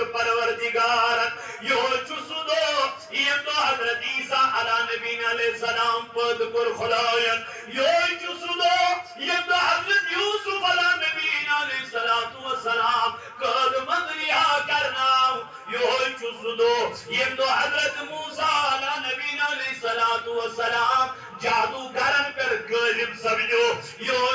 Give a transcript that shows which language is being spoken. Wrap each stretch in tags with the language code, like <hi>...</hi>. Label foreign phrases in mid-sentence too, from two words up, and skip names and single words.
<ks>پروردگارن یِہوٚے چھُ سُہ دۄہ ییٚمہِ دۄہ حضرت عیٖسیٰ</ks> <ar>علیٰ نبینا علیہ السلام</ar> <ks>پٲدٕ کوٚر خۄداین یِہوٚے چھُ سُہ دۄہ ییٚمہِ دۄہ حضرت یوٗسف</ks> <ar>علیٰ نبینا علیہ الصلوۃ والسلام</ar> <ks>قٲدٕ منٛز رِہا کرناو یِہوٚے چھُ سُہ دۄہ ییٚمہِ دۄہ حضرت موسیٰ</ks> <ar>علیٰ نبینا علیہ الصلوۃ والسلام</ar> <ks>جادوگرن پٮ۪ٹھ غٲلب سپدیو</ks>